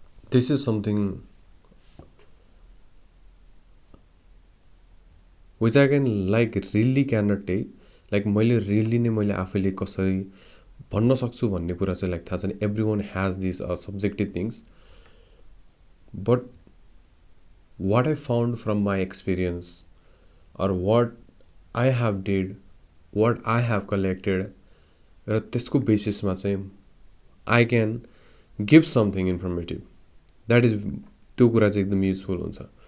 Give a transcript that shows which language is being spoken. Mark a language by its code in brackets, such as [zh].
[en] this is something which I can like really cannot take. [ne] Like मैले really नै मैले आफैले कसरी भन्न सक्छु भन्ने कुरा चाहिँ like थाहा छैन. [en] Everyone has these subjective things, but what I found from my experience or what I have did, what I have collected, [ne] र त्यसको बेसिसमा चाहिँ [en] I can give something informative. That is [ne] त्यो कुरा चाहिँ एकदम युजफुल हुन्छ.